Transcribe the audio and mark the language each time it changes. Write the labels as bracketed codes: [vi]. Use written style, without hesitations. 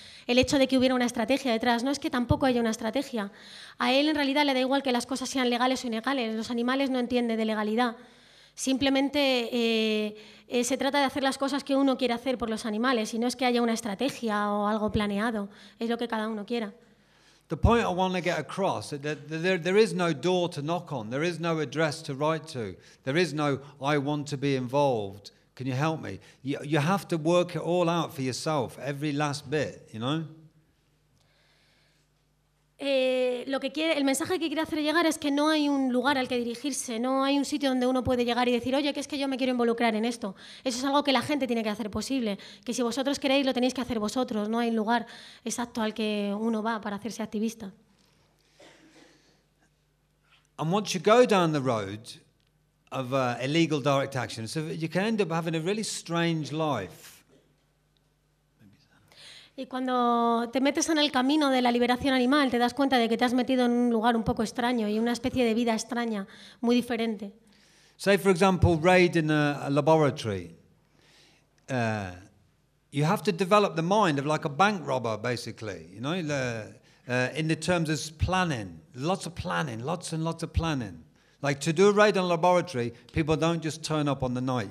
[es] El hecho de que hubiera una estrategia detrás, no es que tampoco haya una estrategia. A él en realidad le da igual que las cosas sean legales o ilegales, los animales no entienden de legalidad. Simplemente se trata de hacer las cosas que uno quiere hacer por los animales y no es que haya una estrategia o algo planeado, es lo que cada uno quiera. [en] The point I want to get across is that there is no door to knock on, there is no address to write to, there is no I want to be involved. Can you help me? You have to work it all out for yourself, every last bit, you know? [es] El mensaje que quiere hacer llegar es que no hay un lugar al que dirigirse, no hay un sitio donde uno puede llegar y decir, oye, que es que yo me quiero involucrar en esto. Eso es algo que la gente tiene que hacer posible, que si vosotros queréis lo tenéis que hacer vosotros, no hay lugar exacto al que uno va para hacerse activista. [en] And once you go down the road of illegal direct action, so you can end up having a really strange life. [es] Y cuando te metes en el camino de la liberación animal, te das cuenta de que te has metido en un lugar un poco extraño y una especie de vida extraña, muy diferente. [en] Say, for example, raid in a laboratory. You have to develop the mind of like a bank robber, basically. You know, in the terms of planning, lots of planning, lots and lots of planning. Like, to do a raid on a laboratory, people don't just turn up on the night.